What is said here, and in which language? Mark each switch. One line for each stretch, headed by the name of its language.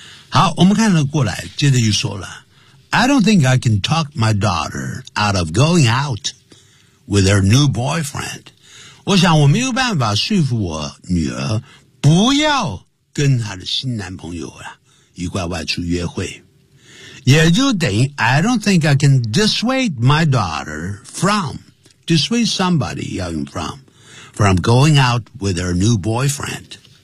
Chinese: 好，我们看了过来，接着又说了
English: ：I don't think I can talk my daughter out of going out with her new boyfriend。
Chinese: 我想我没有办法说服我女儿不要跟她的新男朋友啊一块外出约会。也就等于
English: I don't think I can dissuade my daughter from dissuade somebody
Chinese: 要用
English: from going out with her new boyfriend。